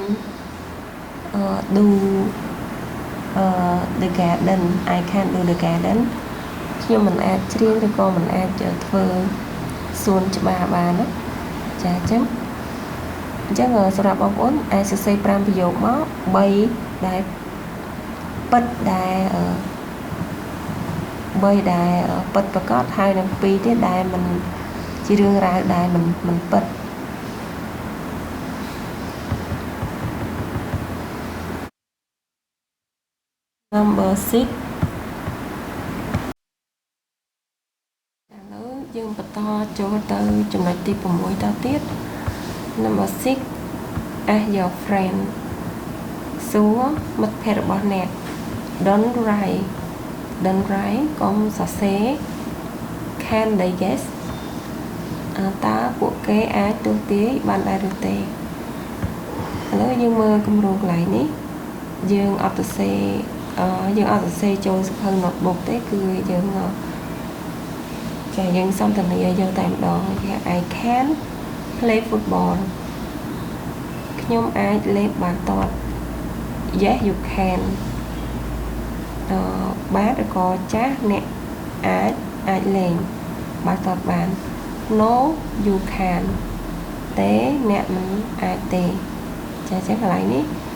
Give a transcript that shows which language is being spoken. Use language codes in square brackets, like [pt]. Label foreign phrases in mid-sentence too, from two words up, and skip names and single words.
[en] do the garden I can do the garden [km] ខ្ញុំមិនអាចច្រៀងឬក៏មិនអាចធ្វើសួនច្បារបានណាចាអញ្ចឹងសម្រាប់បងប្អូនអាចសរសេរ5ប្រយោគមក3ដែលពិតដែលពិតប្រកបហើយនឹង2ទៀតដែលមិនជារឿងរ៉ាវដែលមិនពិត [en] number 6 [km] ឥឡូវយើងបន្តចូលទៅចំណុចទី6តទៀត [en] number 6 ask your friend [km] សួរមិត្តភក្តិរបស់អ្នក [en] don't write [km] កុំសរសេរ [en] can they guess [km] តើពួកគេអាចទស្សន៍ទាយបានដែរឬទេឥឡូវយើងមើលគម្រោងកន្លែងនេះយើងអត់សរសេរចូលសៀវភៅ notebook ទេគឺ យើងសន្ទនាយើងតែម្ដងគេ [en] I can play football [km] ខ្ញុំខ្ញុំអាចលេបបាល់ទាត់ [en] Yes you can [km] បាទឬក៏ចាស់អ្នកអាចលេងបាល់ទាត់បាន [en] No you can [km] ទេអ្នកមិនអាចទេចាចឹងកន្លែងនេះ